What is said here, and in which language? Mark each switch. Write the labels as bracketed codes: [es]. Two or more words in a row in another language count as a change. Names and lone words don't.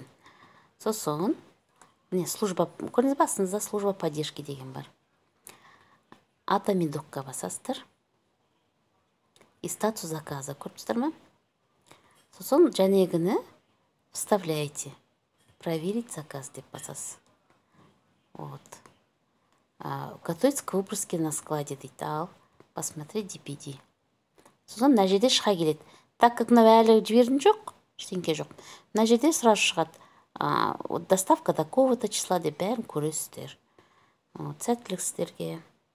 [kk] Сосын міне служба, көрдіңіз бе, астыңызда [ru] служба поддержки [kk] деген бар. Ата мен докқа басасыздар. [ru] И статус заказа [kk] көріп тұрсыздар ма? Сосын жәнегіні вставляете. [ru] Проверить заказ [kk] деп басасыз. Вот. [ru] Готовится к выброске на складе дейді. [kk] Ал, посмотреть DPD. Сосын мына жерде шыға келеді. [ru] Так как [kk] мына әлі жібердім жоқ, ештеңке жоқ. Мына жерде сразу шығады. [ru] Доставка такого-то числа [kk] деп бәрін көресіздер. Сәттілік сіздерге.